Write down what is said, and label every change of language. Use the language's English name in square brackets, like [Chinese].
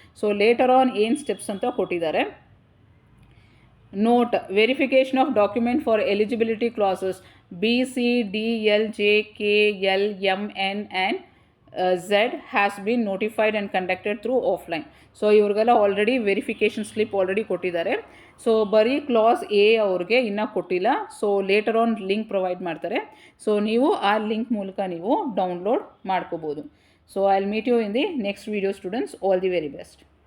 [Kannada] So later on ಏನು steps ಅಂತ ಕೊಟ್ಟಿದ್ದಾರೆ. [English] Note: verification of document for eligibility clauses B, C, D, L, J, K, L, M, N and Z has been notified and conducted through offline. [Kannada] So ಇವ್ರಿಗೆಲ್ಲ already verification slip already ಕೊಟ್ಟಿದ್ದಾರೆ. So ಬರೀ class A ಅವ್ರಿಗೆ ಇನ್ನೂ ಕೊಟ್ಟಿಲ್ಲ. So later on link provide ಮಾಡ್ತಾರೆ. So ನೀವು ಆ link ಮೂಲಕ ನೀವು ಡೌನ್ಲೋಡ್ ಮಾಡ್ಕೋಬೋದು. [English] So I will meet you in the next video students. All the very best.